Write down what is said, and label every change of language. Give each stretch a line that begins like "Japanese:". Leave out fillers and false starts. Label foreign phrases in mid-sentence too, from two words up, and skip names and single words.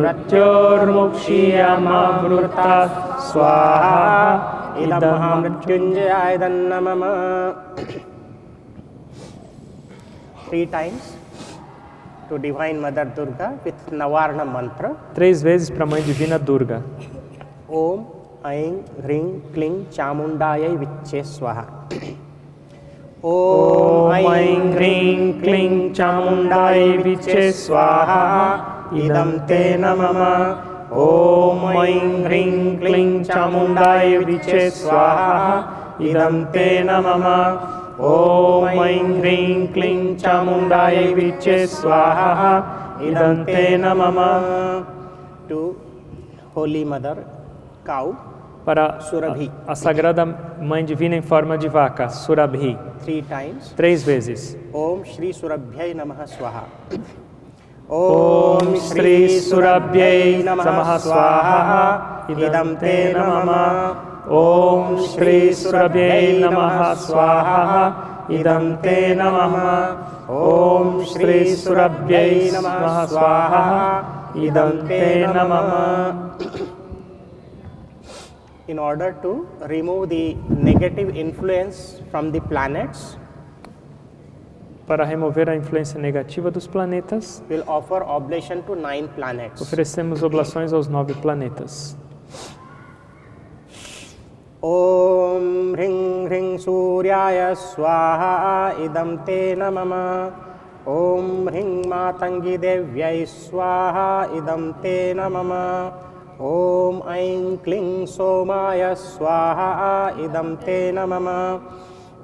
Sanskrit: मृत्योर्मुक्षीयमामृतात् स्वाहा इदं मृत्युञ्जय नमः
English: 3 times to Divine Mother Durga with Navarna mantra.
Portuguese: 3 vezes para a Mãe Divina Durga.
Sanskrit: ॐ ऐं ह्रीं क्लीं चामुण्डायै विच्चे स्वाहा. ॐ ऐं ह्रीं क्लीं चामुण्डायै विच्चे स्वाहा. इदं ते नमम. ॐ ऐं ह्रीं क्लीं चामुण्डायै विच्चे स्वाहा. इदं ते नमम. ॐ ऐं ह्रीं क्लीं चामुण्डायै विच्चे स्वाहा. इदं ते नमम.
English: To Holy Mother Cow.
Portuguese: Para Surabhi. a Sagrada Mãe Divina em forma de vaca, Surabhi.
English: 3 times.
Portuguese: 3 vezes.
Sanskrit: ॐ श्री सुरभ्यै नमः स्वाहा. ॐ श्री सुरभ्यै नमः स्वाहा. इदं ते नमम. ॐ श्री सुरभ्यै नमः स्वाहा. इदं ते नमम. ॐ श्री सुरभ्यै नमः स्वाहा. इदं ते नमम.
English: In order to remove the negative influence from the planets,
Portuguese: para remover a influência negativa dos planetas,
English: we'll offer oblation to 9 planets.
Portuguese: oferecemos oblações aos 9 planetas.
Sanskrit: ॐ ह्रीं ह्रीं सूर्याय स्वाहा इदं ते नमम. ॐ ह्रीं मातङ्गी देव्यै स्वाहा इदं ते नमम. ॐ ऐं क्लीं सोमाय स्वाहा इदं ते नमम.